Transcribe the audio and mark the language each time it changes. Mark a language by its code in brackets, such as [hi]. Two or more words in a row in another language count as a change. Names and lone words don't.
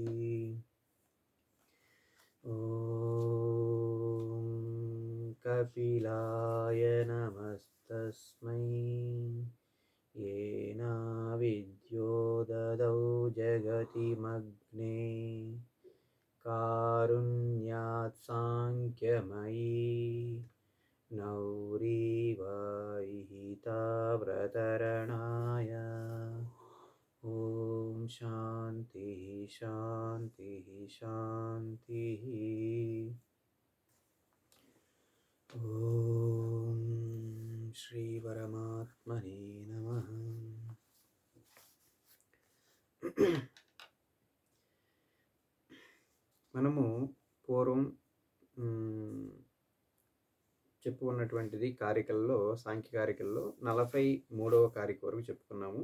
[sa] ॐ कपिलाय नमस्तस्मै येनाविद्यो ददौ जगति मग्ने कारुण्यात् साङ्ख्यमयी नौरीवाहिताव्रतरणाय। ॐ शान्तिः शान्तिः शान्तिः। ॐ श्रीपरमात्मने नमः। [te] మనము పూర్వం చెప్పుకున్నటువంటిది కారికల్లో, సాంఖ్య కారికల్లో 43వ కారిక వరకు చెప్పుకున్నాము.